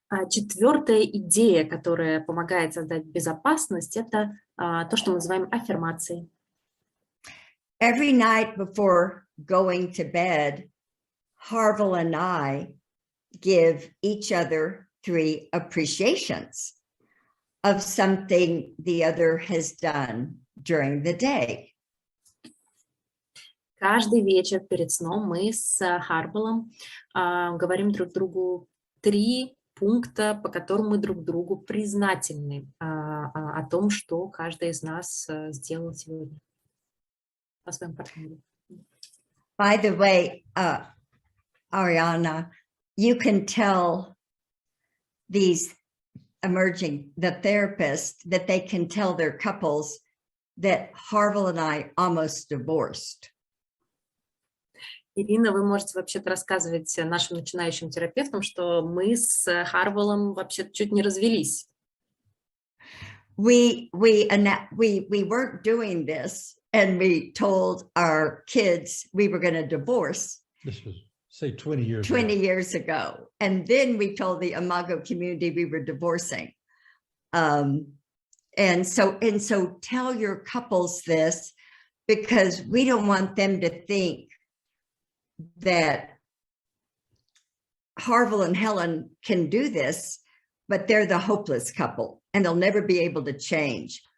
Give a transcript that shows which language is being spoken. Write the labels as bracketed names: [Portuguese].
[Russian] Четвертая идея, которая помогает создать безопасность, это то, что мы называем аффирмацией. [English] Every night before going to bed, Harville and I give each other 3 appreciations of something the other has done during the day. [Russian] Каждый вечер перед сном мы с Харвиллом говорим друг другу 3 пункта, по которым мы друг другу признательны о том, что каждый из нас сделал сегодня по своему партнеру. [English] By the way, Ariana, you can tell these the therapists, that they can tell their couples that Harville and I almost divorced. [Russian] Ирина, вы можете вообще-то рассказывать нашим начинающим терапевтам, что мы с Харвиллом вообще чуть не развелись. [English] We weren't doing this, and we told our kids we were going to divorce. This was, say, 20 years 20 ago. years ago. And then we told the Imago community we were divorcing. And so tell your couples this, because we don't want them to think that Harville and Helen can do this, but they're the hopeless couple and they'll never be able to change.